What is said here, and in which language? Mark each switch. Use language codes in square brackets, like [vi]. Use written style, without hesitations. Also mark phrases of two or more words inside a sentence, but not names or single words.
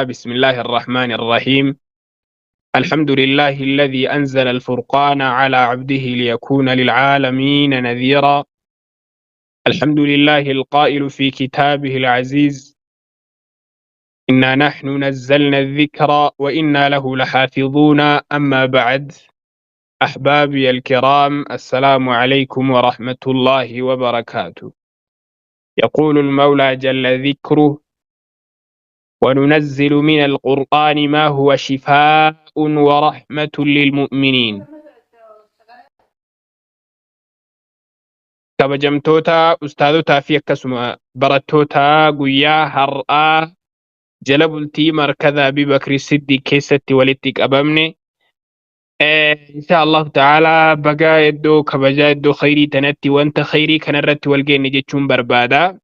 [ar] بسم الله الرحمن الرحيم الحمد لله الذي أنزل الفرقان على عبده ليكون للعالمين نذيرا الحمد لله القائل في كتابه العزيز إنا نحن نزلنا الذكر وإنا له لحافظون أما بعد أحبابي الكرام السلام عليكم ورحمة الله وبركاته. يقول المولى جل ذكره وننزل من القرآن ما هو شفاء ورحمة للمؤمنين. [om] kabajamtoota ustaadotaa fi akkasuma barattoota guyyaa har'aa jala bultii markaza Abii Bakri Siddiq keessatti walitti qabamne [ar] إن شاء الله تعالى [om] baga iddoo kabajaa iddoo khayrii tanatti wanta khayrii kanarratti wal geenne jechuun barbaada.